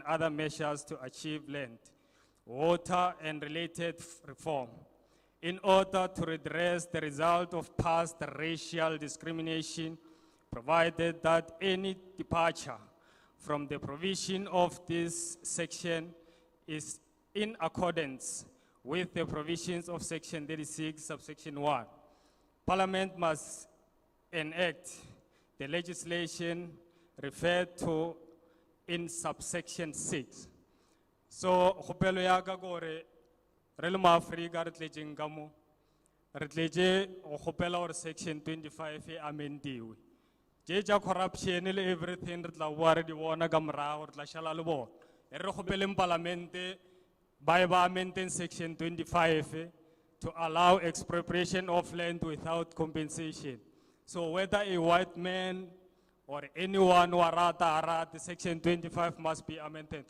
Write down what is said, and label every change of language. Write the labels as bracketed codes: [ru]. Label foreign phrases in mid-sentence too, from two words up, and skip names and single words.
[en] other measures to achieve land, water, and related reform in order to redress the result of past racial discrimination, provided that any departure from the provision of this section is in accordance with the provisions of Section 36, subsection 1. Parliament must enact the legislation referred to in subsection 6. So, [nso] kgopelo ya ka gore re le maAfrika re tletseng ka mo re tletse go kgopela gore section 25 e amendiwe. Je ja corruption le everything re tla bua re di bona ka morago re tla shala le bona. E re kgopeleng parlamente ba [en] amending section 25 to allow expropriation of land without compensation. So whether a white man or anyone who arata, section 25 must be amended.